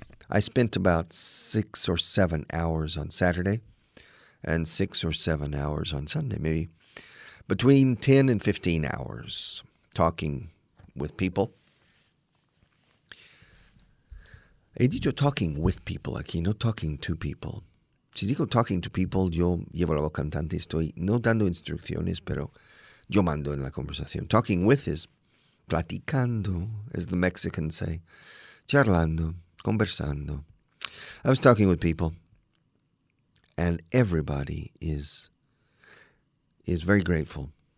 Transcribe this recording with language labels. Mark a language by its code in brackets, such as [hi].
[en] I spent about 6 or 7 hours on Saturday and 6 or 7 hours on Sunday, maybe between 10 and 15 hours talking with people. [es] He dicho [en] talking with people [es] aquí, no [en] talking to people. [es] Si digo [en] talking to people, [es] yo llevo la voz cantante, estoy no dando instrucciones, pero yo mando en la conversación. [en] Talking with is platicando, as the Mexicans say, charlando, conversando. I was talking with people, and everybody is very grateful.